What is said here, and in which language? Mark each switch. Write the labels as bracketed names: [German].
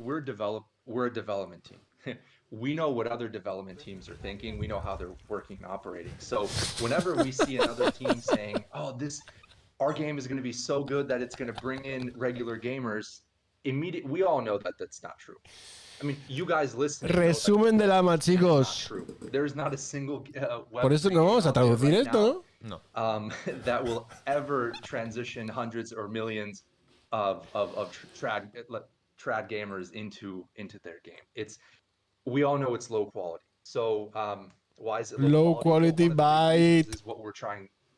[English] We're a development team. We know what other development teams are thinking. We know how they're working and operating. So whenever we see another team saying, "Oh, our game is going to be so good that it's going to bring in regular gamers," we all know that that's not true. I mean, you guys listen. [Spanish] Resumen del AMA, chicos. [English] There's not a single [Spanish] Por eso no vamos a traducir esto, ¿no? [English] That will ever transition hundreds or millions of trad gamers into their game. We all know it's low quality. So why is it low quality? Byte is what we're trying.